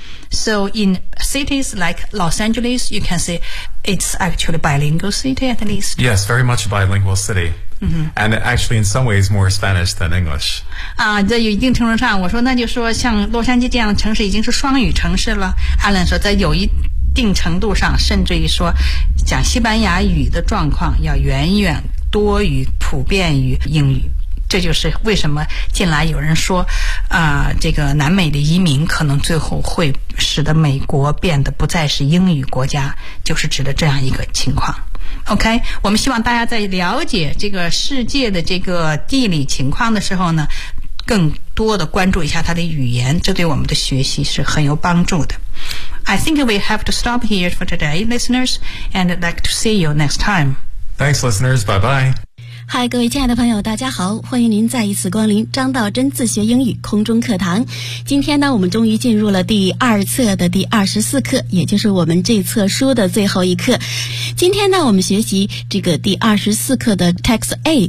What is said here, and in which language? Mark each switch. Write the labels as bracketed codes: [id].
[en] So in cities like Los Angeles, you can say it's actually a bilingual city at least. Yes, very much a bilingual city. And actually in some ways more Spanish than English. [zh] 在有一定程度上我说那就说像洛杉矶这样的城市已经是双语城市了。 Alan 说在有一定程度上甚至于说讲西班牙语的状况要远远多于普遍于英语。这就是为什么近来有人说这个南美的移民可能最后会使得美国变得不再是英语国家，就是指的这样一个情况。 OK, 我们希望大家在了解这个世界的这个地理情况的时候呢，更多的关注一下它的语言，这对我们的学习是很有帮助的。 [en] I think we have to stop here for today, listeners, and I'd like to see you next time. Thanks, listeners. Bye-bye. [zh] 嗨，各位亲爱的朋友，大家好，欢迎您再一次光临张道真自学英语空中课堂。今天呢，我们终于进入了第二册的第24课，也就是我们这册书的最后一课。今天呢，我们学习这个第24课的 Text A。